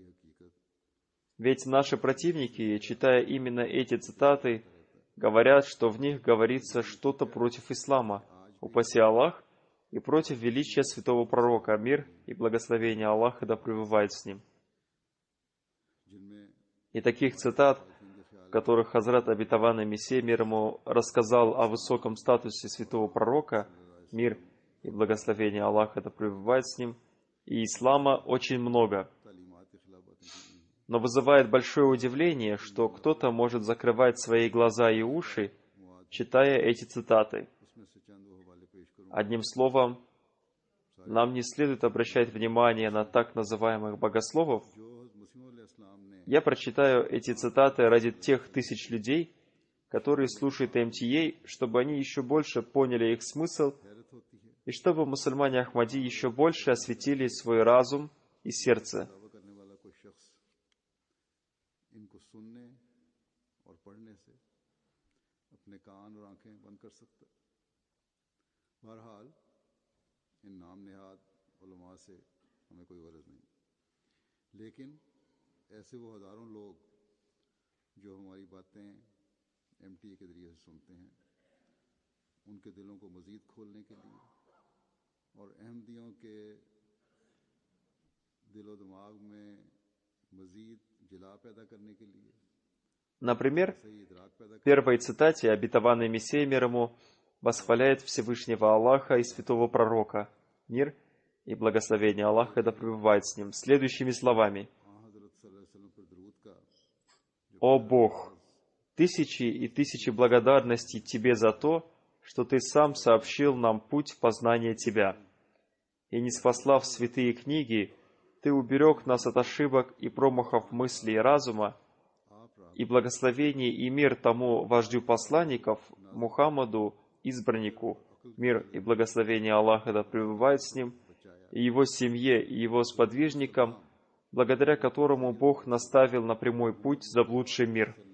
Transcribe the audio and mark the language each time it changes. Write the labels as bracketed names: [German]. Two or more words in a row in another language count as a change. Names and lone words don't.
[Russian] Ведь наши противники, читая именно эти цитаты, говорят, что в них говорится что-то против ислама, упаси Аллах, и против величия святого пророка, мир и благословение Аллаха да пребывает с ним. जिनमें И таких цитат, в которых Хазрат Обетованный Мессия мир ему рассказал о высоком статусе святого пророка, мир и благословение Аллаха да пребывает с ним, и ислама очень много. [Urdu] تعلیمات کے خلاف باتیں کی ہیں. [Russian] Но вызывает большое удивление, что кто-то может закрывать свои глаза и уши, читая эти цитаты. [Urdu] اس میں سے چند وہ حوالے پیش کروں [Russian] Одним словом, нам не следует обращать внимание на так называемых богословов. [Urdu] جو حضرت مسیح موعود علیہ السلام نے [Russian] Я прочитаю эти цитаты ради тех тысяч людей, которые слушают MTA, чтобы они еще больше поняли их смысл, [Urdu] حیرت ہوتی ہے, [Russian] и чтобы мусульмане Ахмади еще больше осветили свой разум и сердце. [Urdu] دعویٰ کرنے والا کوئی شخص ان کو سننے اور پڑھنے سے اپنے کان اور آنکھیں بند کر سکتا ہے. بہرحال ان نام نہاد علماء سے ہمیں کوئی غرض نہیں، لیکن ایسے وہ ہزاروں لوگ جو ہماری باتیں MTA کے ذریعے سے سنتے ہیں، ان کے دلوں کو مزید کھولنے کے لیے اور احمدیوں کے دل و دماغ میں مزید جلا پیدا کرنے کے لیے, [Russian] Например, [Urdu] صحیح ادراک پیدا [Russian] в первой цитате обетованный Мессия мир ему восхваляет Всевышнего Аллаха и святого пророка, мир и благословение Аллаха да пребывает с ним, следующими словами: [Urdu] हज़रत [Arabic] صلى الله عليه وسلم [Urdu] پر درود کا [Russian] «О Бог, тысячи и тысячи благодарностей Тебе за то, что Ты сам сообщил нам путь познания Тебя. И ниспослав святые книги, Ты уберег нас от ошибок и промахов мысли и разума, и благословение и мир тому вождю посланников, Мухаммаду, избраннику, мир и благословение Аллаха да пребывает с ним, и его семье, и его сподвижникам, благодаря которому Бог наставил на прямой путь заблудший мир.